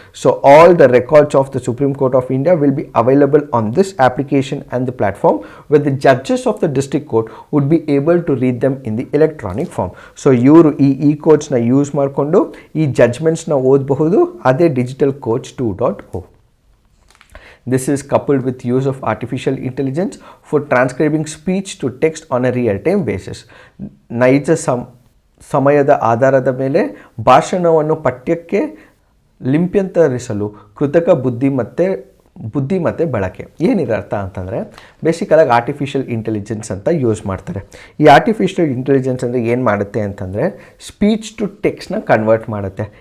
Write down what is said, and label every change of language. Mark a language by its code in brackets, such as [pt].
[en] So all the records of the supreme court of India will be available on this application and the platform where the judges of the district court would be able to read them in the electronic form. [kn] So ಇವರು ಈ ಕೋರ್ಟ್ಸ್ನ use ಮಾಡಿಕೊಂಡು ಈ ಜಡ್ಜ್ಮೆಂಟ್ಸ್ನ ಓದಬಹುದು. ಅದೇ digital courts 2.0. [en] This is coupled with use of artificial intelligence for transcribing speech to text on a real-time basis. [kn] ನೈಜ ಸಮಯದ ಆಧಾರದ ಮೇಲೆ ಭಾಷಣವನ್ನು ಪಠ್ಯಕ್ಕೆ ಲಿಪ್ಯಂತರಿಸಲು ಕೃತಕ ಬುದ್ಧಿಮತ್ತೆ ಬಳಕೆ. ಏನಿದೆ ಅರ್ಥ ಅಂತಂದರೆ ಬೇಸಿಕಲಾಗಿ ಆರ್ಟಿಫಿಷಿಯಲ್ ಇಂಟೆಲಿಜೆನ್ಸ್ ಅಂತ ಯೂಸ್ ಮಾಡ್ತಾರೆ. ಈ ಆರ್ಟಿಫಿಷಿಯಲ್ ಇಂಟೆಲಿಜೆನ್ಸ್ ಅಂದರೆ ಏನು ಮಾಡುತ್ತೆ ಅಂತಂದರೆ ಸ್ಪೀಚ್ ಟು ಟೆಕ್ಸ್ಟ್ನ ಕನ್ವರ್ಟ್ ಮಾಡುತ್ತೆ.